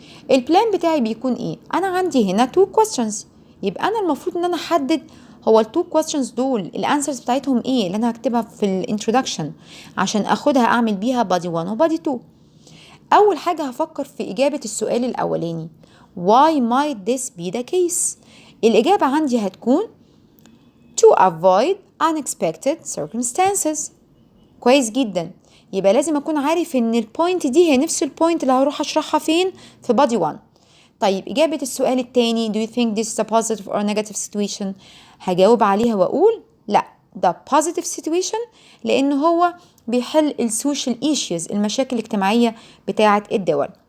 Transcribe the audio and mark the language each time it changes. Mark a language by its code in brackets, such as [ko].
[ar] البلان بتاعي بيكون ايه؟ انا عندي هنا 2 questions، يبقى انا المفروض ان انا احدد هو ال 2 questions دول الانسرز بتاعتهم ايه اللي انا هكتبها في الانترودكشن عشان اخدها اعمل بيها body 1 و body 2. اول حاجة هفكر في اجابة السؤال الاولاني [en] why might this be the case. [ar] الاجابة عندي هتكون [en] to avoid unexpected circumstances. [ar] كويس جدا، يبقى لازم اكون عارف ان البوينت دي هي نفس البوينت اللي هروح اشرحها فين في body 1. طيب إجابة السؤال التاني [en] do you think this is a positive or negative situation؟ [ar] هجاوب عليها وأقول لا، ده [en] positive situation [ar] لأن هو بيحل السوشيال issues، المشاكل الاجتماعية بتاعة الدول.